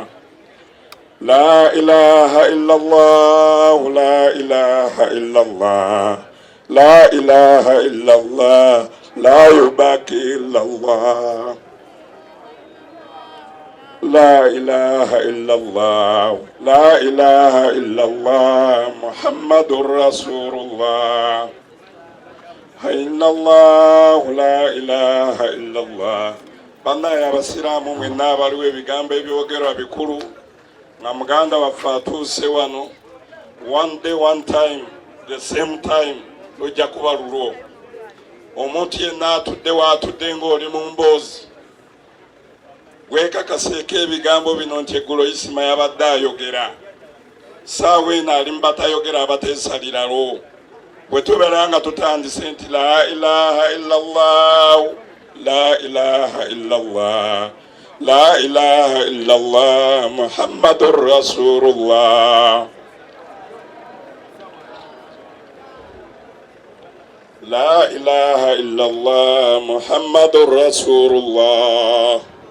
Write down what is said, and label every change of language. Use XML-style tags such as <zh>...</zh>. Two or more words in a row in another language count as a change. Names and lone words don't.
<ar>لا إله إلا الله، لا إله إلا الله، لا إله إلا الله، لا يباكي إلا الله. لا إله إلا الله، لا إله إلا الله، محمد رسول الله. إن الله لا إله إلا الله.</ar> <lg>Bana ya basiramu mwe n'abaliwe ebigambo ebyogerwa bikulu nga muganda waffe atuuse wano.</lg> <en>One day one time the same time</en> <lg>lujja kuba lulwo. Omuntu yenna atudde waatudde ng'oli mu mboozi weekakaseeko ebigambo bino nti eggulo Isima yabadde ayogera. Saawa eno ali mu batayogera abateesaliralo. Bwe tubeera nga tutandise nti</lg> <ar>لا إله إلا الله، لا إله إلا الله، لا إله إلا الله، محمد رسول الله. لا إله إلا الله، محمد رسول الله.</ar>